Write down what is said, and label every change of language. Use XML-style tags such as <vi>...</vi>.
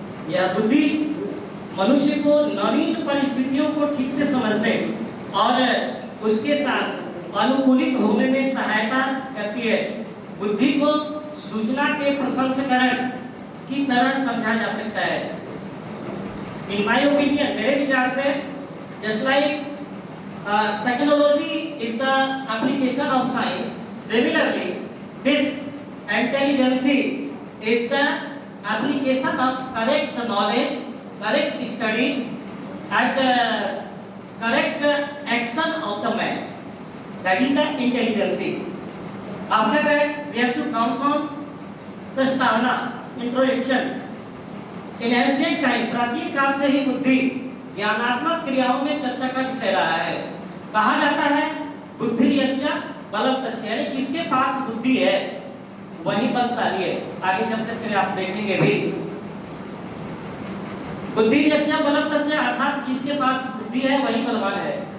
<hi>यह बुद्धि मनुष्य को नवीन परिस्थितियों को ठीक से समझने और उसके साथ अनुकूलित होने में सहायता करती है। बुद्धि को सूचना के प्रसंस्करण की तरह समझा जा सकता है।</hi> <en>in my opinion,</en> <hi>मेरे विचार से,</hi> <en>Just like technology is the application of science, similarly this intelligence is the application of correct knowledge, correct study and correct action of the man, that is the intelligence. After that we have to come from प्रस्तावना, introduction. In ancient time,</en> <hi>प्राचीन काल से ही बुद्धि ज्ञानात्मक क्रियाओं में चर्चा का विषय रहा है। कहा जाता है</hi> <sa>बुद्धि यस्य बलम तस्य,</sa> <hi>जिसके पास बुद्धि है वही बलशाली है। आगे चलते फिर आप देखेंगे भी</hi> <sa>बुद्धि यस्य बलम तस्य,</sa> <hi>अर्थात जिसके पास बुद्धि है वही बलवान है।</hi>